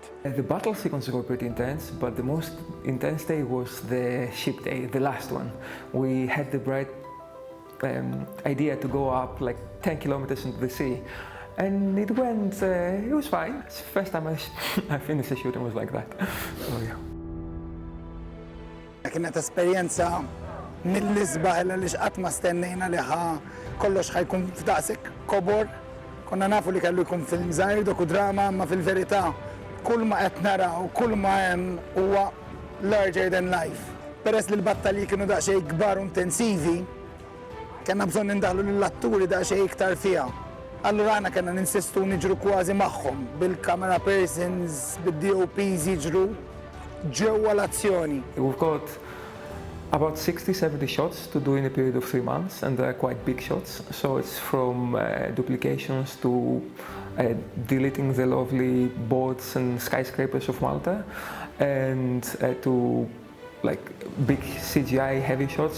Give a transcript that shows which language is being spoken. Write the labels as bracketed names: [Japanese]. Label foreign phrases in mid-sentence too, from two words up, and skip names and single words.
[English] The battle sequences were pretty intense, but the most intense day was the ship day, the last one. We had the bright idea to go up like 10 kilometers into the sea, and it was fine. It's the first time I finished a shoot and was like that. So yeah. [Maltese] كانت esperjenza mill-isbaħ għaliex qatt ma stennejna li kollox ħajkun f'daqshekk kobor. Konna nafu li kellu jkun film żgħir dokudrama, ma fil-verità kull ma qed naraw, kull ma hemm huwa [English] larger than life. [Maltese] Peress li l-battalji kienu daqsxejn kbar u intensivi, kellna bżonn indaħlu lill-atturi daqsxejn iktar fiha. Allura aħna kellna ninsistu niġru kważi magħhom bil- [English] camera persons, [Maltese] bid-DOPs jiġru ġewwa l-azzjoni. [English] We've got about 60-70 shots to do in a period of 3 months, and they're quite big shots. So it's from duplications to deleting the lovely boats and skyscrapers of Malta, and to like big CGI heavy shots.